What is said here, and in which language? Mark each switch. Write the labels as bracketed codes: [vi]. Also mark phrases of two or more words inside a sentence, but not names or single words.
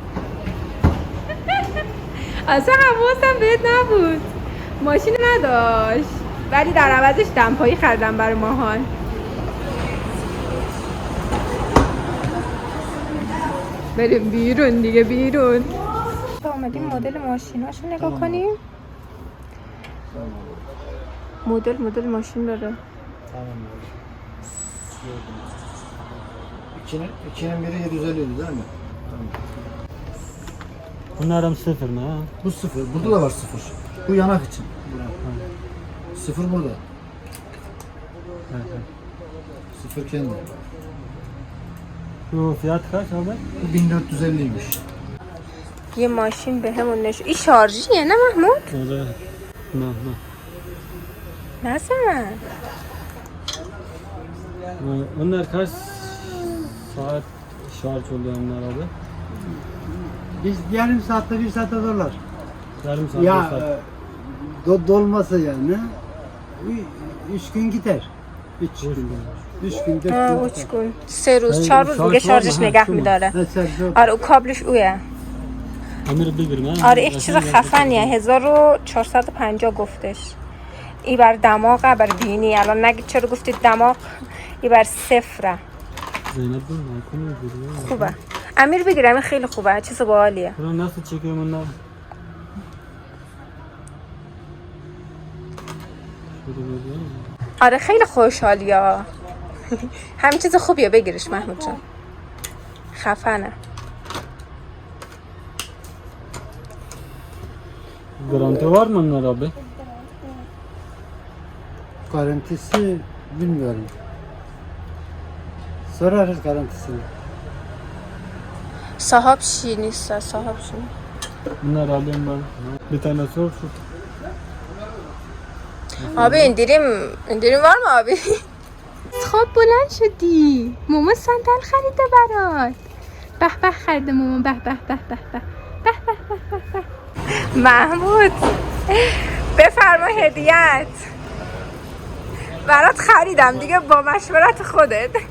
[fa] اصلا حواسم بهت نبود ماشین نداشت ولی در عوضش دمپایی خریدم برای ماهان. بریم بیرون دیگه بیرون. اومدیم مدل ماشیناشو نگاه کنیم. مدل ماشین داره. [tr] İkinin biri 750 değil mi? Bunlarım sıfır mı ha? Bu sıfır. Burada da var sıfır. Bu yanak için. Sıfır burada. Sıfır kendi. Bu fiyat kaç abi? Bu 1450'ymiş. [fa] یه ماشین به همون نشون. این شارژیه نه محمود؟ آره. نه. نزن. [tr] Onlar kaç saat şarj oluyor onlar abi? Biz yarım saatte bir saate dolar. Yarım saat, Ya bir saat. dolması yani. 3 gün gider. 3 gün. 3 gün 4 gün. 3 gün. [fa] 3 روز 4 روز دیگه شارژش نگه میداره. آره و کابلش اوه. امیر بگیرم. آره یک چیز خفنیه 1450 گفتش. این بر دماغه بر بینی الان نگید چرا گفتید دماغ این بر صفره. زینب بگیرم. خوبه. امیر بگیرم این خیلی خوبه چیز باحالیه. [tr] Bunu nasıl çekiyorum onlar? [fa] آره خیلی خوشحالیه. همین چیز خوبیه بگیرش محمود جان. خفنه. [tr] Garanti var mı onlar abi? Garantisi bilmiyorum. Sorarız garantisini. [fa] صاحب چی نیست صاحب چی. [tr] Bunlar alayım ben. Bir tane sor şu. abi indirim var mı abi؟ [fa] خب بلند شدی ماما صندل خریده برات. به به خریده ماما به به به به به به به به به. محمود بفرما هدیه‌ات برات خریدم دیگه با مشورت خودت.